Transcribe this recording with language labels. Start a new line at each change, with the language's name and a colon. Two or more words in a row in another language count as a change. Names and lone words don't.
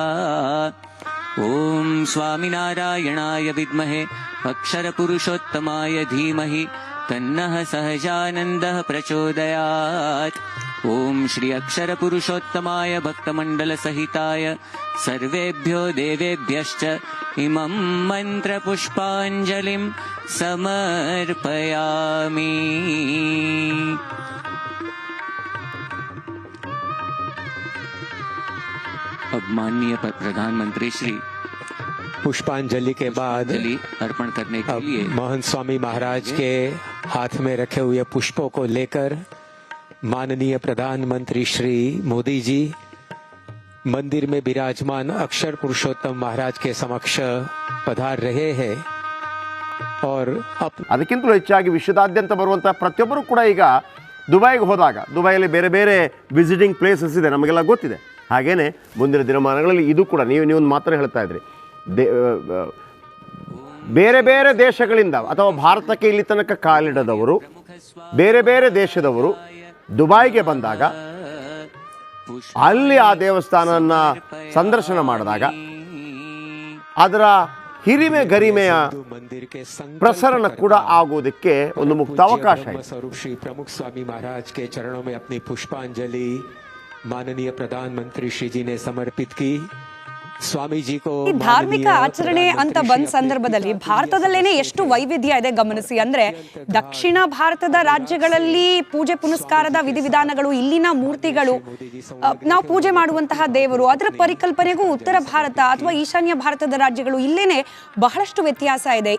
Sanskrit: ओम स्वामिनारायणाय विद्महे अक्षरपुरुषोत्तमाय धीमहि तन्नः सहजानन्दः प्रचोदयात्। ओम श्री अक्षरपुरुषोत्तमाय भक्तमण्डलसहिताय सर्वेभ्यो देवेभ्यश्च इमं मन्त्रपुष्पाञ्जलिं समर्पयामि।
Hindi: अब माननीय प्रधानमंत्री श्री पुष्पांजलि के बाद अंजलि अर्पण करने के अब लिए महंत स्वामी महाराज के हाथ में रखे हुए पुष्पों को लेकर माननीय प्रधानमंत्री श्री मोदी जी मंदिर में विराजमान अक्षर पुरुषोत्तम महाराज के समक्ष पधार रहे हैं और
Kannada: ಅದಕ್ಕಿಂತಲೂ ಹೆಚ್ಚಾಗಿ ವಿಶ್ವದಾದ್ಯಂತ ಬರುವಂಥ ಪ್ರತಿಯೊಬ್ಬರು ಕೂಡ ಈಗ ದುಬೈಗೆ ಹೋದಾಗ ದುಬೈಯಲ್ಲಿ ಬೇರೆ ಬೇರೆ
English: visiting places
Kannada: ಇದೆ, ನಮಗೆಲ್ಲ ಗೊತ್ತಿದೆ. ಹಾಗೆಯೇ ಮುಂದಿನ ದಿನಮಾನಗಳಲ್ಲಿ ಇದು ಕೂಡ ನೀವು ಒಂದು ಮಾತ್ರ ಹೇಳ್ತಾ ಇದ್ರಿ, ಬೇರೆ ಬೇರೆ ದೇಶಗಳಿಂದ ಅಥವಾ ಭಾರತಕ್ಕೆ ಇಲ್ಲಿ ತನಕ ಕಾಲಿಡದವರು ಬೇರೆ ಬೇರೆ ದೇಶದವರು ದುಬೈಗೆ ಬಂದಾಗ ಅಲ್ಲಿ ಆ ದೇವಸ್ಥಾನನ ಸಂದರ್ಶನ ಮಾಡಿದಾಗ ಅದರ ಹಿರಿಮೆ ಗರಿಮೆಯ
Hindi: मंदिर के
Kannada: ಪ್ರಸರಣ ಕೂಡ ಆಗೋದಕ್ಕೆ ಒಂದು ಮುಕ್ತ ಅವಕಾಶ ಇದೆ.
Hindi: स्वरूप श्री प्रमुख स्वामी महाराज के चरणों में अपनी पुष्पांजलि माननीय प्रधानमंत्री श्री जी ने समर्पित की। स्वामी जी को
Kannada: ಈ ಧಾರ್ಮಿಕ ಆಚರಣೆ ಅಂತ ಬಂದ ಸಂದರ್ಭದಲ್ಲಿ ಭಾರತದಲ್ಲೇನೆ ಎಷ್ಟು ವೈವಿಧ್ಯ ಇದೆ ಗಮನಿಸಿ. ಅಂದ್ರೆ ದಕ್ಷಿಣ ಭಾರತದ ರಾಜ್ಯಗಳಲ್ಲಿ ಪೂಜೆ ಪುನಸ್ಕಾರದ ವಿಧಿವಿಧಾನಗಳು, ಇಲ್ಲಿನ ಮೂರ್ತಿಗಳು, ನಾವು ಪೂಜೆ ಮಾಡುವಂತಹ ದೇವರು, ಅದರ ಪರಿಕಲ್ಪನೆಗೂ ಉತ್ತರ ಭಾರತ ಅಥವಾ ಈಶಾನ್ಯ ಭಾರತದ ರಾಜ್ಯಗಳು ಇಲ್ಲೇನೆ ಬಹಳಷ್ಟು ವ್ಯತ್ಯಾಸ ಇದೆ.